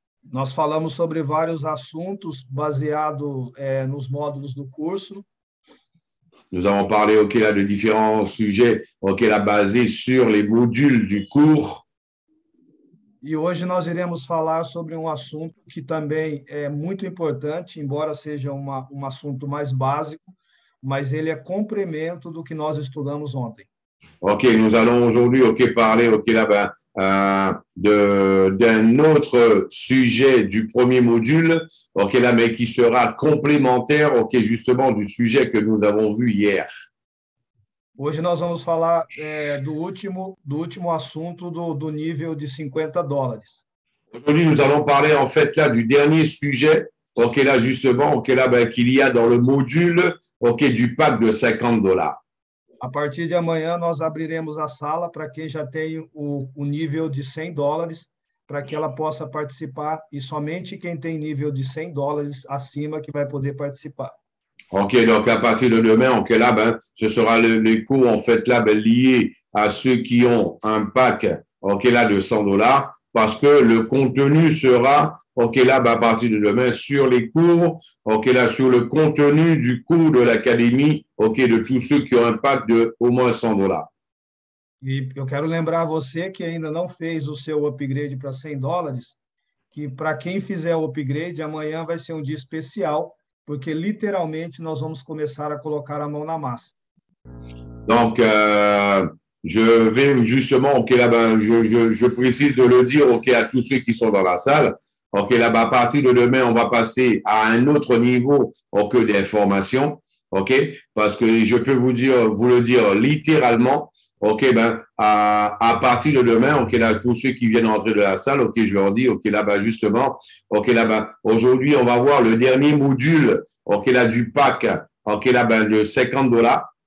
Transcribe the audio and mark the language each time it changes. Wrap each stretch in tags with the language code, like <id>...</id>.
<pt>Nós falamos sobre vários assuntos baseado nos módulos do curso.</pt> <fr>Nous avons parlé, ok, là, de différents sujets, ok, là, basés sur les modules du cours.</fr> <pt>E hoje nós iremos falar sobre um assunto que também é muito importante, embora seja um assunto mais básico, mas ele é complemento do que nós estudamos ontem.</pt> <fr>Ok, nous allons aujourd'hui, ok, parler, ok, là, d'un autre sujet du premier module, ok, là, mais qui sera complémentaire, ok, justement, du sujet que nous avons vu hier.</fr> <pt>Hoje nós vamos falar do último assunto do nível de $50.</pt> <fr>Aujourd'hui, nous allons parler, en fait, là, du dernier sujet, ok, là, justement, ok, là, qu'il y a dans le module, ok, du pack de $50.</fr> <pt>A partir de amanhã, nós abriremos a sala para quem já tem o nível de $100, para que ela possa participar, e somente quem tem nível de $100 acima que vai poder participar.</pt> <fr>Ok, donc à partir de demain, ok, là, ce sera les cours, en fait, là, liés à ceux qui ont un pack, ok, là, de $100, parce que le contenu sera, ok, là, à partir de demain, sur les cours, ok, là, sur le contenu du cours de l'académie, ok, de tous ceux qui ont un pack de au moins $100.</fr> <pt>E eu quero lembrar você que ainda não fez o seu upgrade para $100, que para quem fizer o upgrade, amanhã vai ser um dia especial, porque literalmente nós vamos começar a colocar a mão na massa.</pt> <fr>Donc, je vais justement, ok, là, je précise de le dire, ok, à tous ceux qui sont dans la salle. Ok, là, à partir de demain, on va passer à un autre niveau, ok, d'information, ok, parce que je peux vous le dire littéralement, ok, à partir de demain, ok, là, pour ceux qui viennent rentrer de la salle, ok, je leur dis, ok, là, justement, ok, là, aujourd'hui, on va voir le dernier module, ok, là, du pack, ok, là, de $50.</fr>